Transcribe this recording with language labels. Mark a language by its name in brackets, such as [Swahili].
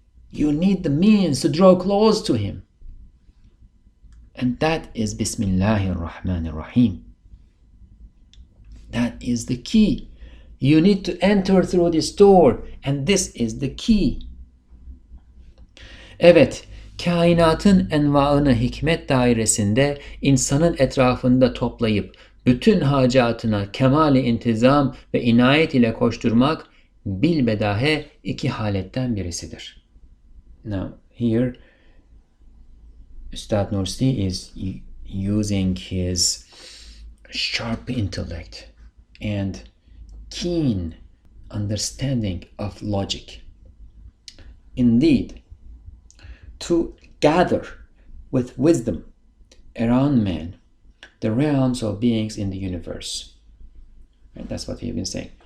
[English] You need the means to draw close to him. And that is Bismillahirrahmanirrahim. That is the key. You need to enter through this door, and this is the key. [Turkish] Evet, kainatın envaını hikmet dairesinde insanın etrafında toplayıp bütün hacatına kemali intizam ve inayet ile koşturmak bilbedahe iki haletten birisidir. [English] Now here Ustad Nursi is using his sharp intellect and keen understanding of logic. Indeed, to gather with wisdom around man the realms of beings in the universe. And that's what we've been saying.